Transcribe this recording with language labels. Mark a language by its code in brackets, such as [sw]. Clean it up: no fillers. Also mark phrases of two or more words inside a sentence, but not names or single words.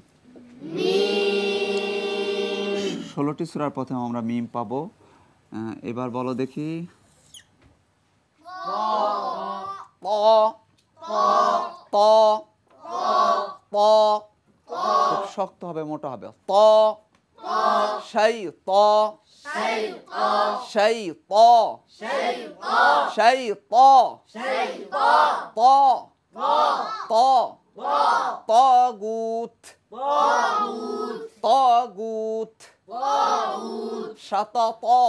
[bn] 16টি সূরার প্রথমে আমরা মিম পাবো। এবার বলো দেখি। ত। খুব শক্ত হবে, মোটা হবে। ত। শাই ত। শাই ত। শাই ত। ত। ত। তাগুত। তাগুত। শাতাত।